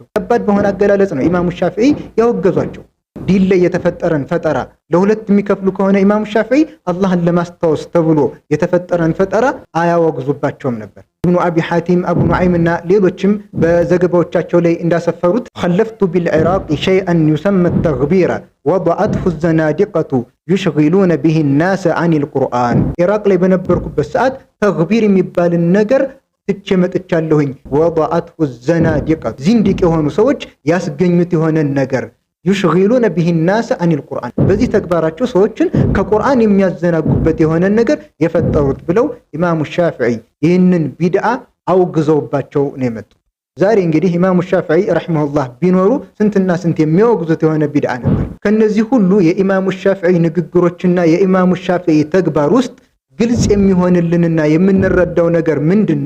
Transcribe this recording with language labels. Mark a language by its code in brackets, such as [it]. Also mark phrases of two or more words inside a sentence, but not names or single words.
[am] ከባድ በሆነ አገላለጽ ነው ኢማሙ ሻፊዒ ያወገዟቸው። ዲን ላይ የተፈጠረን ፈጠራ ለሁለት የሚከፍሉ ከሆነ ኢማሙ ሻፊዒ አላህን ለማስታወስ ተብሎ የተፈጠረን ፈጠራ አያወግዙባቸውም ነበር። ኢብኑ አቢ ሐቲም፣ አቡ ኑዓይምና ሌሎችም በዘገባዎቻቸው ላይ እንዳሰፈሩት [ar] خلفت بالعراق شيئا يسمى التغبير وضعته الزنادقة يشغلون به الناس عن القرآن [am] ኢራቅ ላይ በነበርኩበት ሰዓት ተግቢር የሚባልን ነገር ትቸመጥቻለሁኝ። [ar] وضعته الزنادقة [am] ዚንዲቅ የሆኑ ሰዎች ያስገኙት የሆነን ነገር يشغلون [ar] به الناس عن القرآن [am] በዚህ ተግባራቸው ሰዎችን ከቁርአን የሚያዘናጉበት የሆነን ነገር የፈጠሩት ብለው ኢማሙ ሻፊዒ ይህንን ቢድዓ አውግዘውባቸው ነው የመጡት። ዛሬ እንግዲህ ኢማሙ ሻፊዒ ረሂመሁላህ ቢኖሩ ስንትና ስንት የሚያወግዙት የሆነ ቢድዓ ነበር። ከነዚህ ሁሉ የኢማሙ ሻፊዒ ንግግሮችና የኢማሙ ሻፊዒ ተግባር ውስጥ ግልጽ የሚሆንልንና የምንረዳው ነገር ምንድነው?